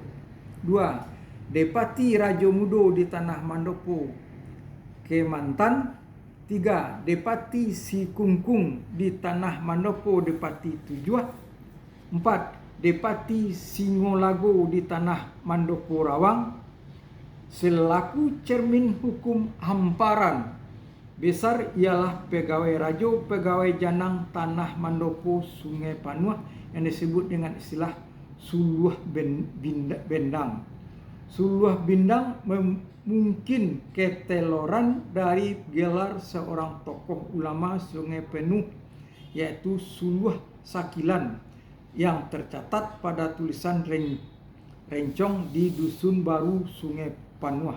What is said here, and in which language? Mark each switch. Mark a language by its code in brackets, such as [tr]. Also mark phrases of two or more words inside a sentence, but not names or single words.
[id] 2. Depati Rajo Mudo di tanah Mandopo Kemantan. 3. Depati Sikungkung di tanah Mandopo Depati Tujuh. 4. Depati Singolago di tanah Mandopo Rawang. Selaku cermin hukum hamparan besar ialah pegawai Rajo, pegawai Janang tanah Mandopo Sungai Panuah yang disebut dengan istilah Suluh Bendang. Suluh Bindang mungkin keteloran dari gelar seorang tokoh ulama Sungai Penuh, yaitu Suluh Sakilan, yang tercatat pada tulisan rencong di Dusun Baru Sungai Panuah.